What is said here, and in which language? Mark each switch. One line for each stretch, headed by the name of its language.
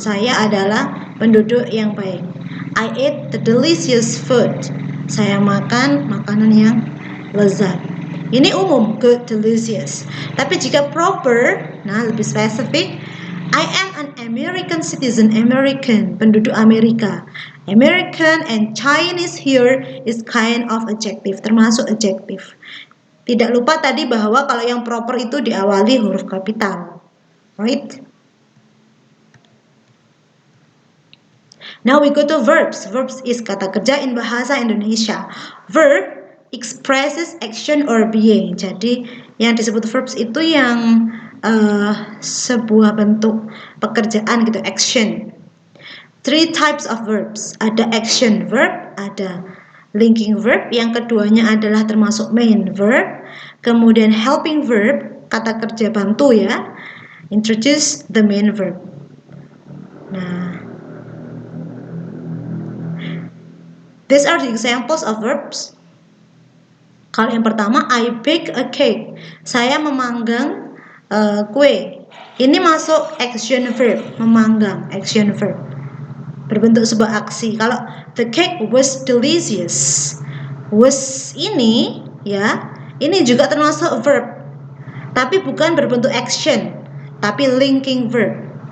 Indonesian: Saya adalah penduduk yang baik.
English: I ate the delicious food.
Indonesian: Saya makan makanan yang lezat. Ini umum, good, delicious. Tapi jika proper, nah lebih spesifik,
English: I am an American citizen.
Indonesian: American, penduduk Amerika.
English: American and Chinese here is kind of adjective,
Indonesian: termasuk adjective. Tidak lupa tadi bahwa kalau yang proper itu diawali huruf kapital.
English: Right? Now we go to verbs. Verbs is
Indonesian: kata kerja
English: in bahasa Indonesia. Verb expresses action or being.
Indonesian: Jadi yang disebut verbs itu yang sebuah bentuk pekerjaan gitu, action. 3 types of verbs. Ada action verb, ada linking verb, yang keduanya adalah termasuk main verb. Kemudian helping verb, kata kerja bantu ya.
English: introduce the main verb. Nah, these are the examples of verbs.
Indonesian: Kalau yang pertama,
English: I bake a cake.
Indonesian: Saya memanggang kue. Ini masuk action verb, memanggang, action verb. Berbentuk sebuah aksi. Kalau
English: the cake was delicious.
Indonesian: Was ini ya, ini juga termasuk verb. Tapi bukan berbentuk action, tapi linking verb.